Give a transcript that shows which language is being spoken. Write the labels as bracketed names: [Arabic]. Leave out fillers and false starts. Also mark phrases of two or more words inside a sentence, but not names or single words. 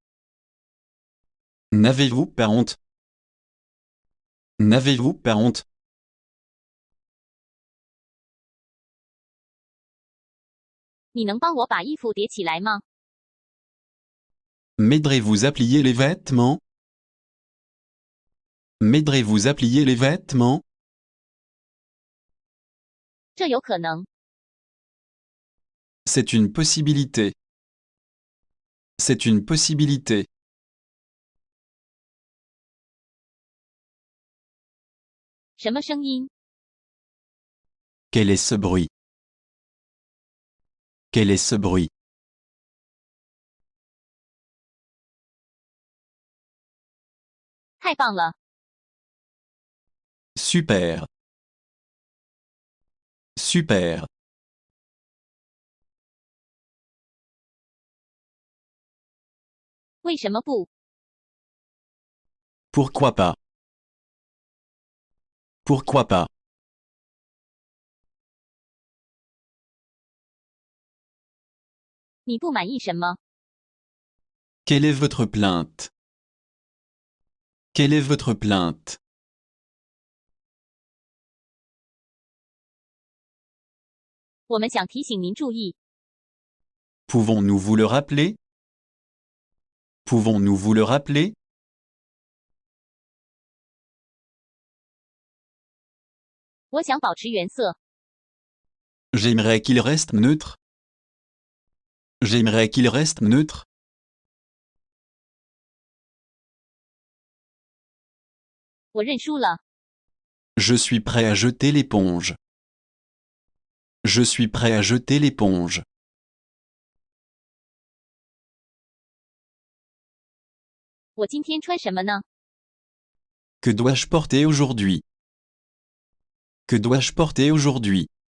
[French] N'avez-vous pas honte? N'avez-vous pas honte? [Chinese] 你能帮我把衣服叠起来吗？ [French] M'aiderez-vous à plier les vêtements? M'aiderez-vous à plier les vêtements? [Chinese] 这有可能。 [French] C'est une possibilité. C'est une possibilité. [Chinese] 什么声音？ [French] Quel est ce bruit? Quel est ce bruit? [Chinese] 太棒了！ [French] Super. Super. [Chinese] 为什么不？ [French] Pourquoi pas? Pourquoi pas? [Chinese] 你不满意什么？ [French] Quelle est votre plainte? Quelle est votre plainte? [Chinese] 我们想提醒您注意。 [French] Pouvons-nous vous le rappeler? Pouvons-nous vous le rappeler? [Chinese] 我想保持原色。 [French] J'aimerais qu'il reste neutre. J'aimerais qu'il reste neutre. [Chinese] 我认输了。 [French] Je suis prêt à jeter l'éponge. Je suis prêt à jeter l'éponge. [Chinese] 我今天穿什么呢？ [French] Que dois-je porter aujourd'hui? Que dois-je porter aujourd'hui?